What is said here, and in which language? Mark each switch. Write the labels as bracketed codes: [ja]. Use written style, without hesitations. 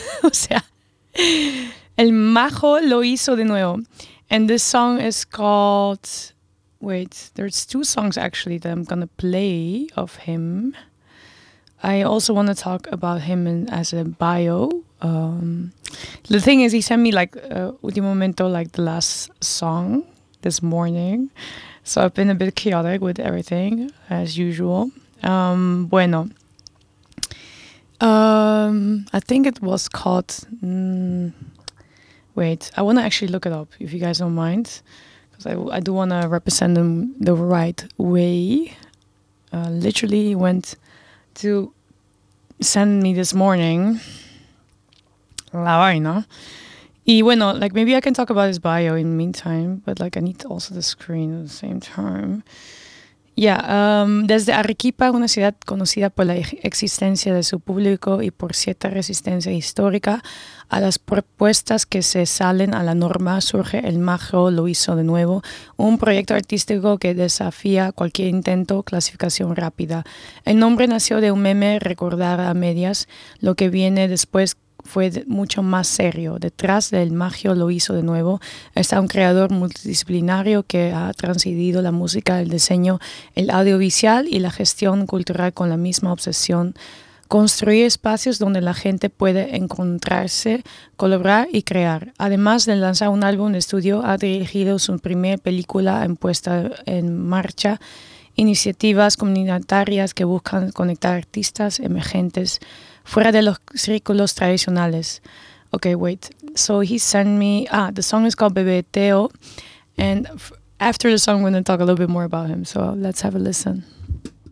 [es] O sea, El Majo Lo Hizo de Nuevo. [en] And this song is called... Wait, there's two songs actually that I'm going to play of him. I also want to talk about him in, as a bio. The thing is, he sent me like [es] Último Momento, [en] like the last song this morning. So I've been a bit chaotic with everything, as usual. Bueno. I think it was called... Wait, I want to actually look it up, if you guys don't mind. Because I do want to represent them the right way. Literally went to send me this morning. [es] La vaina. Y bueno, [en] like maybe I can talk about his bio in the meantime. But like I need also the screen at the same time. [es] Yeah, desde Arequipa, una ciudad conocida por la existencia de su público y por cierta resistencia histórica a las propuestas que se salen a la norma, surge El Majo Lo Hizo de Nuevo, un proyecto artístico que desafía cualquier intento clasificación rápida. El nombre nació de un meme recordar a medias, lo que viene después fue mucho más serio. Detrás del Majo Lo Hizo de Nuevo está un creador multidisciplinario que ha transcendido la música, el diseño, el audiovisual y la gestión cultural con la misma obsesión. Construir espacios donde la gente puede encontrarse, colaborar y crear. Además de lanzar un álbum de estudio, ha dirigido su primera película en puesta en marcha. Iniciativas comunitarias que buscan conectar artistas emergentes fuera de los círculos tradicionales. [en] Okay, wait. So he sent me... Ah, the song is called Bebe Teo. And after the song, I'm going to talk a little bit more about him. So let's have a listen.